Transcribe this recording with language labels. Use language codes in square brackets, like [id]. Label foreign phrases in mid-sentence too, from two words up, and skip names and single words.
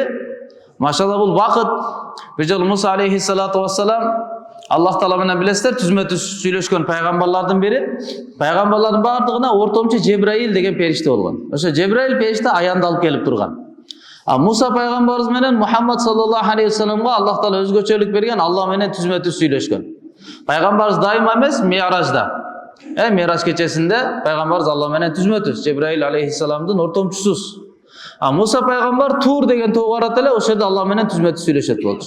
[ky] Машалла, бул бакыт. Бир жолу Муса [ar] عليه الصلاة والسلام [ky] Аллах Таала менен билесиздер, түзмө-түз сүйлөшкөн пайгамбарлардын бири. Пайгамбарлардын бардыгына ортомчу Жебраил деген периште болгон. Ошо Жебраил периште аянды алып келип турган. Муса пайгамбарыбыз менен Мухаммад [ar] صلى الله عليه وسلم [ky] Аллах Таала өзгөчөлүк берген, Аллах менен түзмө-түз сүйлөшкөн. Пайгамбарыбыз дайыма эмес, Ми'ражда. Ми'раж кечесинде пайгамбарыбыз Аллах менен түзмө-түз, Жебраил алейхиссаламдын ортомчусуз. Муса пайгамбар Тур деген тоого барат эле, ошол жерде Аллах менен түзмө-түз сүйлөшөт болчу.